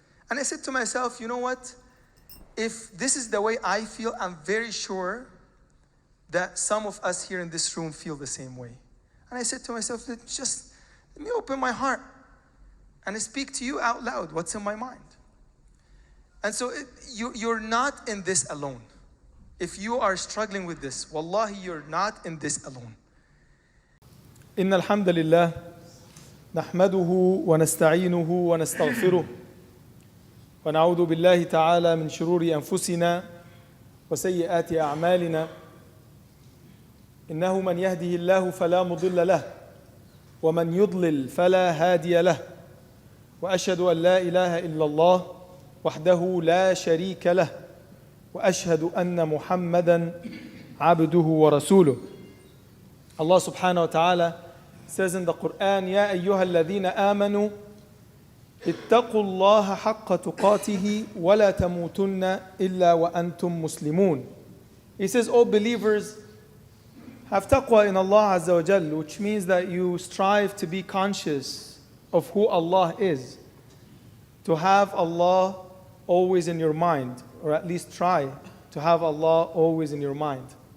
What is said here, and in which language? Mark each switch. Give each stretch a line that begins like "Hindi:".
English: And I said to myself, you know what? If this is the way I feel, I'm very sure that some of us here in this room feel the same way. And I said to myself, let me open my heart and I speak to you out loud what's in my mind. And so you're not in this alone. If you are struggling with this, wallahi, you're not in this alone.
Arabic: إن الحمد لله نحمده ونستعينه ونستغفره ونعوذ بالله تعالى من شرور أنفسنا وسيئات أعمالنا إنه من يهده الله فلا مضل له ومن يضلل فلا هادي له وأشهد أن لا إله إلا الله وحده لا شريك له وأشهد أن محمدا عبده ورسوله.
English: Allah subhanahu wa ta'ala says in the Quran,
Arabic: يا أيها الذين آمنوا اتقوا الله حق تقاته ولا تموتن إلا وأنتم مسلمون.
English: He says, all believers, have taqwa in Allah Azza wa Jal, which means that you strive to be conscious of who Allah is, to have Allah always in your mind, or at least try to have Allah always in your mind.